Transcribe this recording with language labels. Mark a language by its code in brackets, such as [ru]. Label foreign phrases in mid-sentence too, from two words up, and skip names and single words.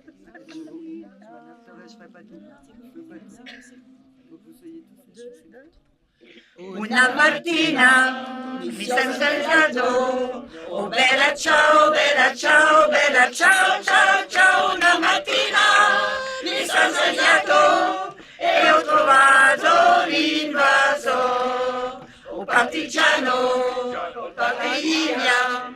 [fr] Je ferai pas tout. Faut que vous soyez tous. [it] Una mattina mi sono svegliato, oh bella ciao, bella ciao, bella ciao, ciao, ciao. Una mattina mi sono svegliato e ho trovato l'invaso, oh partigiano, patrigna.